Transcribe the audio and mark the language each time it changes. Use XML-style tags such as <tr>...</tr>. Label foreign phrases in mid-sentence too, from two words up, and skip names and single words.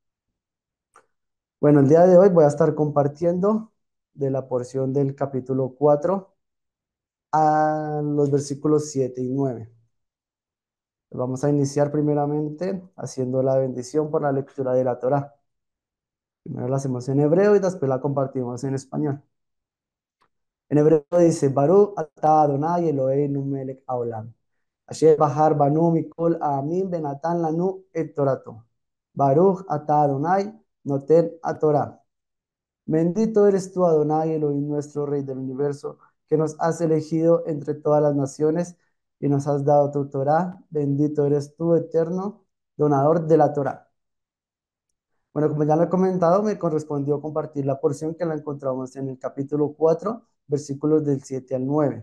<es>Bueno, el día de hoy voy a estar compartiendo de la porción del capítulo 4 a los versículos 7 y 9. Vamos a iniciar primeramente haciendo la bendición por la lectura de la Torá. Primero la hacemos en hebreo y después la compartimos en español. En hebreo dice,</es> <he>ברוך אתה אדוני אלוהינו מלך העולם. אשר בחר בנו מכל העמים ונתן לנו את תורתו. ברוך אתה אדוני נותן תורה.</he> <es>Bendito eres tú, Adonai Elohim, nuestro Rey del universo, que nos has elegido entre todas las naciones y nos has dado tu Torah. Bendito eres tú, eterno, donador de la Torah. Bueno, como ya lo he comentado, me correspondió compartir la porción que la encontramos en el capítulo 4, versículos del 7 al 9.</es>